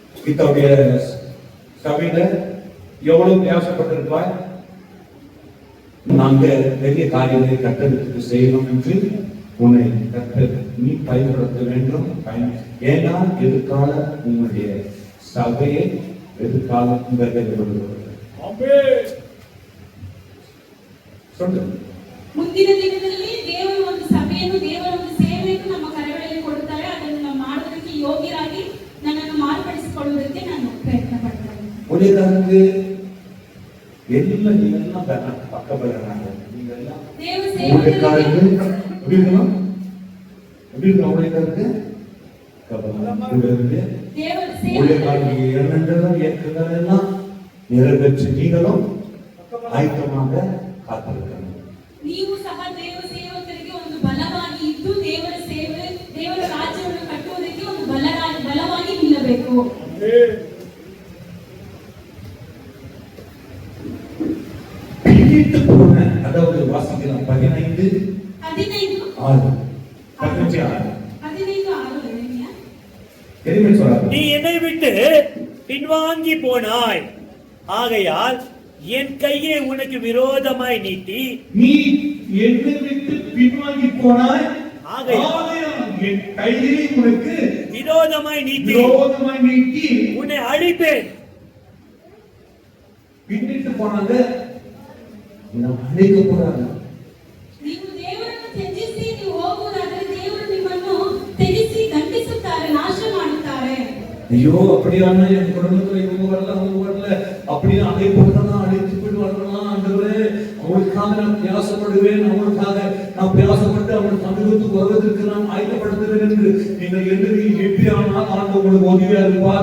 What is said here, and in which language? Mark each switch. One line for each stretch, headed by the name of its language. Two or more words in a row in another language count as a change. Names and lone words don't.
Tamil: இத்தகைய சபையில எவ்வளவு பிரயாசப்பட்டிருப்பாய். நாங்க பெரிய காரியங்களை கட்டடத்துக்கு செய்யணும் என்று உன்னை நீ பயன்படுத்த வேண்டும். ஏன்னா எதிர்கால உன்னுடைய சபையை எதிர்காலம் சொல்லு.
Kannada: ಮುಂದಿನ ದಿನದಲ್ಲಿ ದೇವರು ಒಂದು ಸಭೆಯನ್ನು ದೇವರ ಒಂದು ಸೇವೆಯನ್ನು ನಮ್ಮ ಕರಗಳಲ್ಲಿ ಕೊಡುತ್ತಾರೆ. ಅದನ್ನು ನಾವು ಮಾಡೋದಕ್ಕೆ ಯೋಗ್ಯರಾಗಿ ನನ್ನನ್ನು ಮಾರ್ಪಡಿಸಿಕೊಳ್ಳುವುದಕ್ಕೆ ನಾನು ಪ್ರಯತ್ನ ಪಡ್ತೇನೆ. ಉಳಿದಂತೆ ಎಲ್ಲ ನೀವೆಲ್ಲ ಪಕ್ಕ ಬರೋಣ. ನೀವೆಲ್ಲ ದೇವ ಸೇವಕರಿಗೆ ದೇವರ
Tamil: ஊழியக்காரர்களுக்கு எண்ணங்களும் இயக்கங்கள் எல்லாம் நிறைவேற்றி நீங்களும் ஆயத்தமாக காத்திருக்கணும்.
Kannada: ನೀವು ಸಹ ದೇವ ಸೇವಕರಿಗೆ ಒಂದು ಬಲವಾಗಿ ಇದ್ದು ದೇವರ ಸೇವೆ ದೇವರ ರಾಜ್ಯವನ್ನು ಕಟ್ಟುವುದಕ್ಕೆ ಒಂದು ಬಲವಾಗಿ ನಿಲ್ಲಬೇಕು.
Tamil: அதாவது வாசிக்கலாம் 15:6 நீ என்னை விட்டு பின்வாங்கி போனாய், ஆகையால் என் கையை உனக்கு விரோதமாய் நீட்டி. நீ என்னை விட்டு பின்வாங்கி போனாய், ஆகையால் என் கையை உனக்கு விரோதமாய் நீட்டி உன்னை அழிப்பேன். பின்னிட்டு போனாங்க, அழிக்க போறாங்க.
Kannada: ನೀವು ದೇವರನ್ನು ತ್ಯಜಿಸಿ ನೀವು ಹೋಗುವುದಾದರೆ ದೇವರು ನಿಮ್ಮನ್ನು ತ್ಯಜಿಸಿ ದಂಡಿಸುತ್ತಾರೆ, ನಾಶ ಮಾಡುತ್ತಾರೆ.
Tamil: ஐயோ அப்படியான என் குடும்பத்துல இவங்க வரல அப்படின்னு அதை போட்டுதான் அழைத்து போயிட்டு வரலாம். ஆண்டவரே, அவங்களுக்காக நான் பிரயாசப்படுவேன், அவங்களுக்காக நான் பிரயாசப்பட்டு அவங்களுக்கு சமூகத்துக்கு வருவதற்கு நான் ஆயத்தப்படுத்துவேன் என்று நீங்கள் எழுதி எப்படியானால் ஆண்டு உங்களுக்கு உதவியா இருப்பார்.